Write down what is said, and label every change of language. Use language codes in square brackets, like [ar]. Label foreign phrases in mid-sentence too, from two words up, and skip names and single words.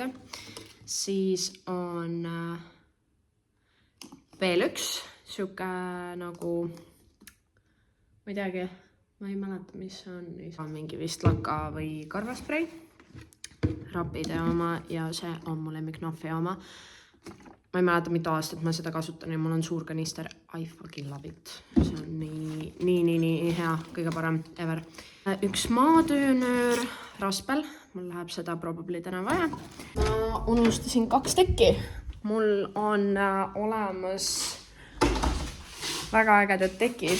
[et] Siis on veel üks siuke nagu, ma ei teagi, ma ei mäleta, mis on. Mingi vist laka või karvasprei. Rapide oma ja see on mu lemmiknohvi oma. Ma ei mäleta, mitu aastat ma seda kasutan ja mul on suur kanister. [en] I fucking love it. [et] See on nii hea, kõige parem ever. Üks maatöönöör raspel. Mul läheb seda probably täna vaja. Ma unustasin 2 tekki. Mul on olemas väga ägedad tekid.